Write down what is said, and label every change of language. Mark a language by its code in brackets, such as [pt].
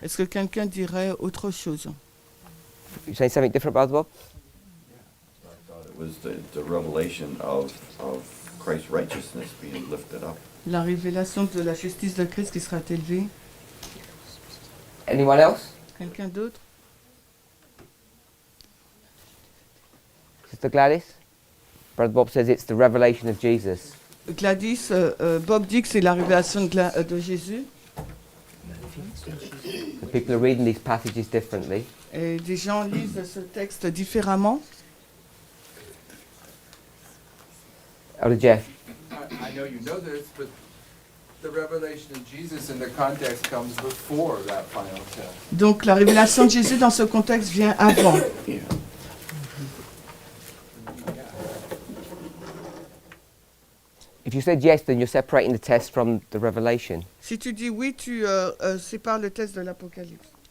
[fr] Est-ce que quelqu'un dirait autre chose? [en] You saying something different, Brother Bob? It was the revelation of Christ's righteousness being lifted up. [fr] La révélation de la justice de Christ qui sera élevée. [en] Anyone else? [fr] Quelqu'un d'autre? [en] Sister Gladys? Brother Bob says it's the revelation of Jesus. [fr] Gladys, Bob dit que c'est la révélation de Jésus. [en] The people are reading these passages differently. [fr] Et des gens lisent ce texte différemment. [en] Elder Jeff. I know you know this, but the revelation of Jesus in the context comes before that final test. [fr] Donc la révélation de Jésus dans ce contexte vient avant. [en] If you said yes, then you're separating the test from the revelation. [fr] Si tu dis oui, tu sépares le texte de l'Apocalypse.